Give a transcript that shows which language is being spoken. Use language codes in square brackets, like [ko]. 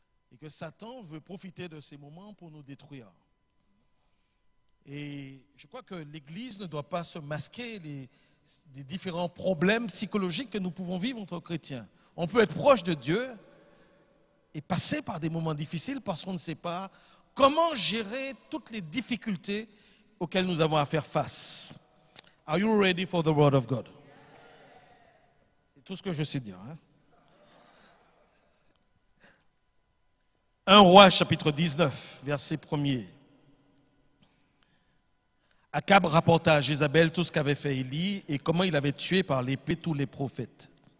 [fr] Et que Satan veut profiter de ces moments pour nous détruire. Et je crois que l'Église ne doit pas se masquer des différents problèmes psychologiques que nous pouvons vivre entre chrétiens. On peut être proche de Dieu et passer par des moments difficiles parce qu'on ne sait pas comment gérer toutes les difficultés auxquelles nous avons à faire face. [en] Are you ready for the word of God? [fr] C'est tout ce que je sais dire. 1 Roi chapitre 19, verset 1er. Akab rapporta à Jézabel tout ce qu'avait fait Élie et comment il avait tué par l'épée tous les prophètes.